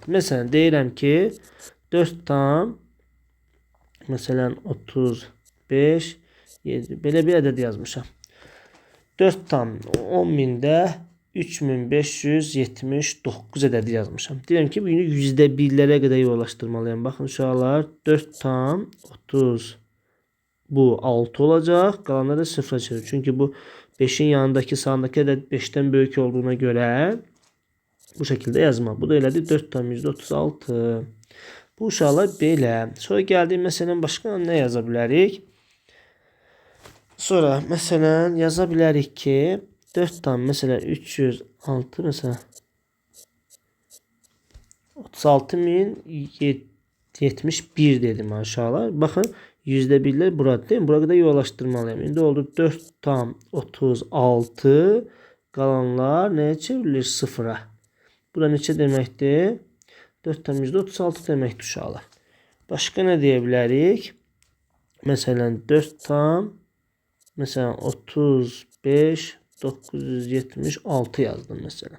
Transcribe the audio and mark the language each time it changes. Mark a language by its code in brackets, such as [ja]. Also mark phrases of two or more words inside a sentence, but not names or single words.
[az] Mesela deyirəm ki 4 tam mesela 35 7 belə bir ədəd yazmışam. 4 tam 10.000'də 3579 ədədi yazmışam. Deyirəm ki bunu yüzdə birlərə qədər yuvarlaşdırmalıyam. Baxın uşaqlar 4 tam 30 bu 6 olacaq. Qalanları da sıfıra çevir. [tr] Çünkü bu 5'in yanındaki sağındaki ədəd 5'ten böyük olduğuna göre bu şekilde yazma. [az] Bu da elədir 4 tam %36. Bu uşaqlar belə. Sonra gəldik məsələn başqa nə yaza bilərik? Sonra məsələn yaza bilərik ki 4 tam mesela 306 mesela 36.071 dedim aşağılar. [tr] Bakın yüzde birler burada değil mi? Burada yuvarlaştırmalıyım. [az] İndi oldu 4 tam 36 qalanlar neye çevrilir? Sıfıra. Bu da neçə deməkdir? 4 tam %36 deməkdir uşaqlar. Başqa nə deyə bilərik? Məsələn 4 tam mesela 35 976 yazdım mesela.